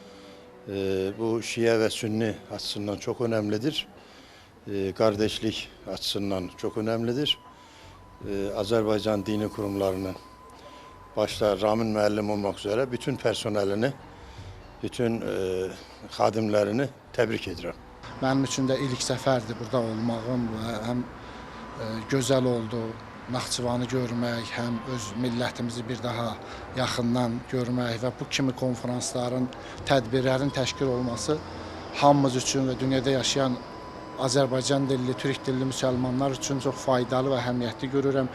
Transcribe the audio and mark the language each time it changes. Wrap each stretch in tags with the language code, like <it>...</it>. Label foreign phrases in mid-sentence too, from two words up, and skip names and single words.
<tr>Bu Şia ve Sünni açısından çok önemlidir. Kardeşlik açısından çok önemlidir. Azerbaycan dini kurumlarının başta Ramin müəllim olmak üzere</tr> <az>bütün personelini, bütün xadimlərini təbrik edirəm. Mənim üçün də ilk səfərdir burada olmağım və həm gözəl oldu Naxçıvanı görmək, həm öz millətimizi bir daha yaxından görmək və bu kimi konferansların, tədbirlərin təşkil olması hamımız üçün və dünyada yaşayan Azərbaycan dilli, Türk dilli müsəlmanlar üçün çox faydalı və əhəmiyyətli görürəm.</az>